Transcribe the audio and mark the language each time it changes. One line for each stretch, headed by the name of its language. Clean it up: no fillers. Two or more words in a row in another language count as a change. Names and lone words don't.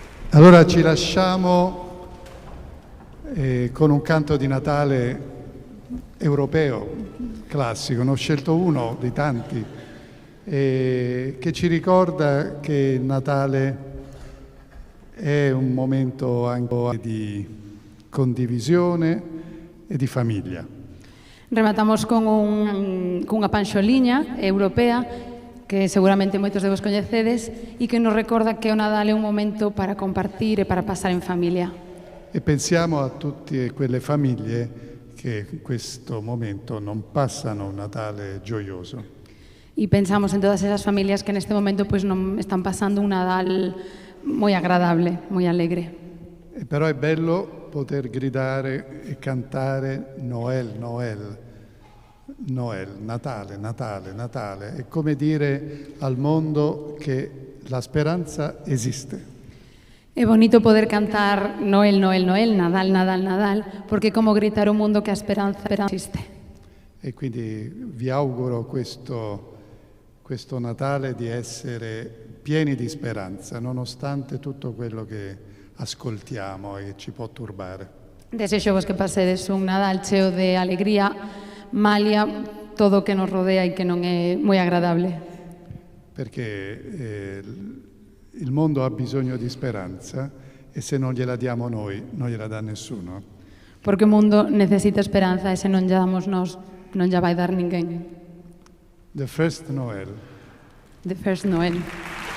Italian: Allora ci lasciamo con un canto di Natale europeo, classico, ne ho scelto uno dei tanti, che ci ricorda che il Natale è un momento anche di condivisione e di famiglia.
Galician: Rematamos cunha panxoliña europea que seguramente moitos de vos coñecedes e que nos recorda que o Nadal é un momento para compartir e para pasar en familia.
Italian: E pensiamo a tutte quelle famiglie che in questo momento non passano un Natale gioioso.
Galician: E pensamos en todas esas familias que neste momento pois non están pasando un Nadal moi agradable, moi alegre.
Italian: Però è bello poter gridare e cantare Noel, Noel. Noel, Natale, Natale, Natale. È come dire al mondo che la speranza esiste.
Galician: É bonito poder cantar Noel, Noel, Noel, Nadal, Nadal, Nadal, porque é como gritar ao mundo que a esperanza esiste.
Italian: E quindi vi auguro questo Natale di essere pieni di speranza, nonostante tutto quello che ascoltiamo e che ci può turbare.
Galician: Desexo vos que pasedes un Nadal cheo de alegría, malia todo o que nos rodea e que non é moi agradable.
Italian: Perché il mondo ha bisogno di speranza e se non gliela diamo noi, non gliela dà nessuno.
Galician: Porque o mundo necesita esperanza e se non lla damos nós, non lla vai dar ninguén.
English: The first Noel. The first Noel.